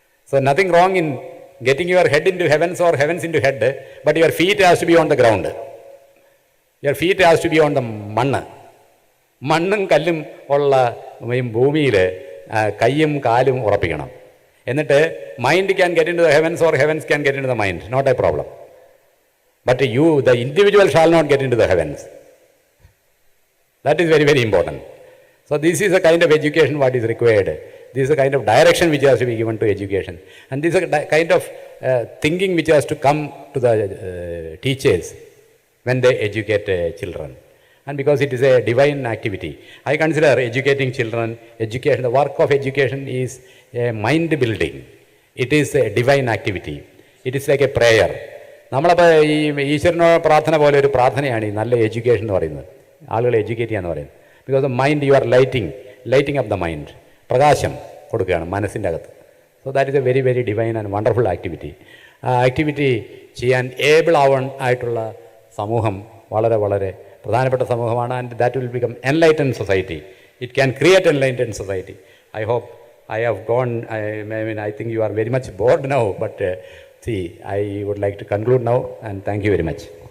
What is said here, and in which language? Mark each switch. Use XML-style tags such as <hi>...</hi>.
<en>So nothing wrong in getting your head into heavens or heavens into head, but your feet has to be on the ground. Your feet has to be on the മണ്ണ്.</en> <ml>മണ്ണും കല്ലും ഉള്ള ഭൂമിയിൽ കയ്യും കാലും ഉറപ്പിക്കണം.</ml> <en>എന്നിട്ട് mind can get into the heavens or heavens can get into the mind, not a problem. But the individual shall not get into the heavens. That is very, very important. So this is a kind of education what is required. This is a kind of direction which has to be given to education. And this is a kind of thinking which has to come to the teachers when they educate children. And because it is a divine activity, I consider educating children, education, the work of education is a mind building. It is a divine activity. It is like a prayer.</en> <ml>നമ്മളപ്പോൾ ഈ ഈശ്വരനോ പ്രാർത്ഥന പോലെ ഒരു പ്രാർത്ഥനയാണ് ഈ നല്ല education എന്ന് പറയുന്നത്, ആളുകളെ എഡ്യൂക്കേറ്റ് ചെയ്യുക എന്ന് പറയുന്നത്.</ml> <en>because the mind you are lighting up the mind,</en> <ml>പ്രകാശം കൊടുക്കുകയാണ് മനസ്സിൻ്റെ അകത്ത്.</ml> <en>So that is a very, very divine and wonderful activity.</en> <ml>ആ ആക്ടിവിറ്റി ചെയ്യാൻ ഏബിൾ ആയിട്ടുള്ള സമൂഹം വളരെ, വളരെ പ്രധാനപ്പെട്ട സമൂഹമാണ്.</ml> <en>And that will become enlightened society. It can create enlightened society. I hope I have gone, I think you are very much bored now, but see, I would like to conclude now, and thank you very much.</en>